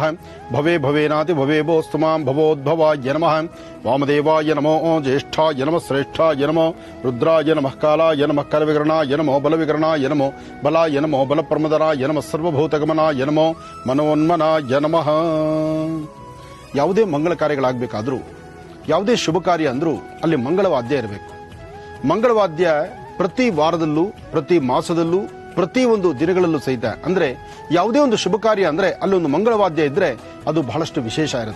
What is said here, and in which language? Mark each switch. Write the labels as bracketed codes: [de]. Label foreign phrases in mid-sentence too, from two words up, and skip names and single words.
[sa] भवे भवेनाति भवेभोस्तु मां भवोद्भवाय नमः. वामदेवाय नमो, ज्येष्ठाय नमः, श्रेष्ठाय नमो, रुद्राय नमः, कालाय नमः, करविकरणाय नमो, बलविकरणाय नमो, बलाय नमो, बलप्रमदनाय नमः, सर्वभूतगमनाय नमो, मनोन्मनाय नमः. [kn] ಯಾವುದೇ ಮಂಗಳ ಕಾರ್ಯಗಳಾಗಬೇಕಾದ್ರೂ, ಯಾವುದೇ ಶುಭ ಕಾರ್ಯ ಅಂದ್ರೂ ಅಲ್ಲಿ ಮಂಗಳವಾದ್ಯ ಇರಬೇಕು. ಮಂಗಳವಾದ್ಯ ಪ್ರತಿ ವಾರದಲ್ಲೂ, ಪ್ರತಿ ಮಾಸದಲ್ಲೂ, ಪ್ರತಿ ಒಂದು ದಿನಗಳಲ್ಲೂ ಸಹಿತ, ಅಂದ್ರೆ ಯಾವುದೇ ಒಂದು ಶುಭ ಕಾರ್ಯ ಅಂದ್ರೆ ಅಲ್ಲೊಂದು ಮಂಗಳವಾದ್ಯ ಇದ್ರೆ ಅದು ಬಹಳಷ್ಟು ವಿಶೇಷ ಇರುತ್ತೆ.